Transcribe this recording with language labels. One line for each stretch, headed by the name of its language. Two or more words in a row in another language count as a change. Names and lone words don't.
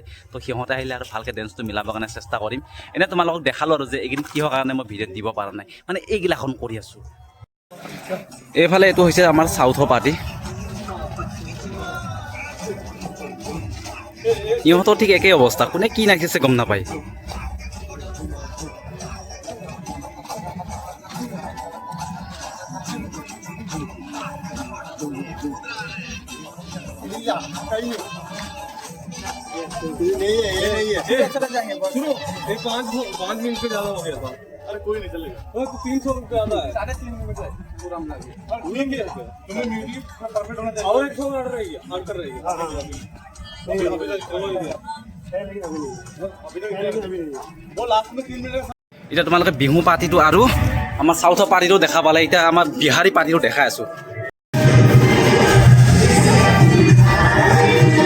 Assamese: তো সিহঁতে আহিলে আৰু ভালকৈ ডেন্সটো মিলাবৰ কাৰণে চেষ্টা কৰিম। এনেই তোমালোকক দেখালোঁ আৰু যে এইকেইদিন কিহৰ কাৰণে মই ভিডিঅ' দিব পৰা নাই, মানে এইগিলাখন কৰি আছোঁ। এইফালে এইটো হৈছে আমাৰ চাউথৰ পাৰ্টি। ইহঁতৰ ঠিক একেই অৱস্থা, কোনে কি নাচিছে গম নাপায়।
Hindi: सुनो, ये 5 मिनट से ज्यादा हो गया था। अरे कोई नहीं चलेगा। 300 रुपये ज्यादा है। 3.5 मिनट है पूरा हम लगे। घूमेंगे तुम्हें म्यूजिक परफेक्ट होना चाहिए। और एक सॉन्ग ऑर्डर रहेगी, आंकर रहेगी। वो लास्ट में 3 मिनट।
Assamese: এতিয়া তোমালোকে বিহু পাৰ্টিটো আৰু আমাৰ চাউথৰ পাৰ্টিটো দেখা পালে, এতিয়া আমাৰ বিহাৰী পাৰ্টিটো দেখাই আছোঁ।